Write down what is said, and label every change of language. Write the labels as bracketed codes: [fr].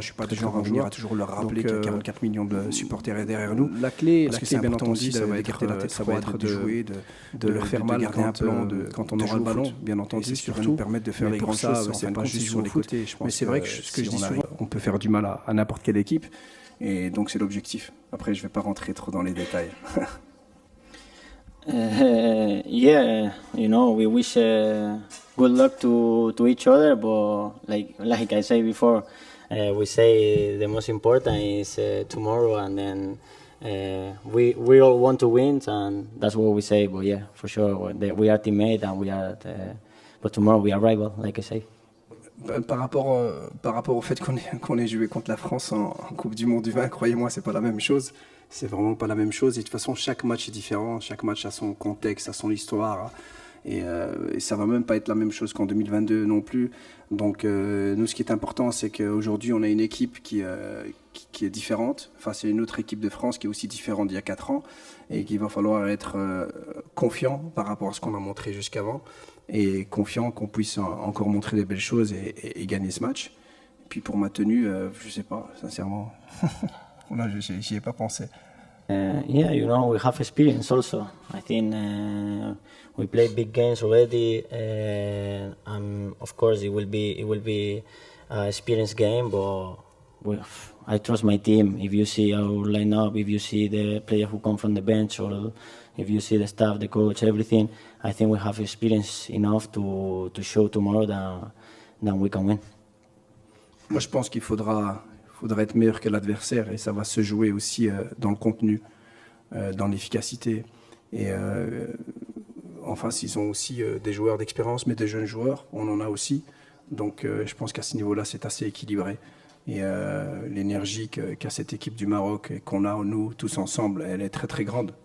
[fr] Je suis pas du genre à venir à toujours leur rappeler qu'il y a 44 millions de supporters derrière nous. La clé, bien entendu, ça va être la tête, ça va être de jouer, de leur faire faire mal quand on aura le ballon, bien entendu, surtout nous permettre de faire les grandes choses, c'est pas juste sur les côtés. Mais c'est vrai que ce que je dis souvent, on peut faire du mal à n'importe quelle équipe, et donc c'est l'objectif. Après, je vais pas rentrer trop dans les détails. [en] Yeah, you know, we wish good luck to each other, but like I said before, we say the most important is tomorrow, and then we all want to win, and that's what we say. But yeah, for sure, we are teammates, and but tomorrow we are rival, like I say. [fr] Par rapport au fait qu'on ait joué contre la France en Coupe du Monde du Vin, croyez-moi, c'est pas la même chose. C'est vraiment pas la même chose. Et de toute façon, chaque match est différent. Chaque match a son contexte, a son histoire. Et ça va même pas être la même chose qu'en 2022 non plus. Donc, nous, ce qui est important, c'est qu'aujourd'hui, on a une équipe qui est différente. Enfin, c'est une autre équipe de France qui est aussi différente d'il y a 4 ans. Et qu'il va falloir être confiant par rapport à ce qu'on a montré jusqu'avant. Et confiant qu'on puisse encore montrer des belles choses et gagner ce match. Et puis pour ma tenue, je sais pas, sincèrement. Là, j'y ai pas pensé. [en] Yeah, you know, we have experience also. I think we played big games already, and of course it will be an experience game. But I trust my team. If you see our lineup, if you see the players who come from the bench, or if you see the staff, the coach, everything, I think we have experience enough to show tomorrow that we can win. [fr] Moi, je pense qu'il faudra être meilleur que l'adversaire, et ça va se jouer aussi dans le contenu, dans l'efficacité. Et en face, ils ont aussi des joueurs d'expérience, mais des jeunes joueurs, on en a aussi. Donc je pense qu'à ce niveau-là, c'est assez équilibré. Et l'énergie qu'a cette équipe du Maroc et qu'on a, nous, tous ensemble, elle est très très grande.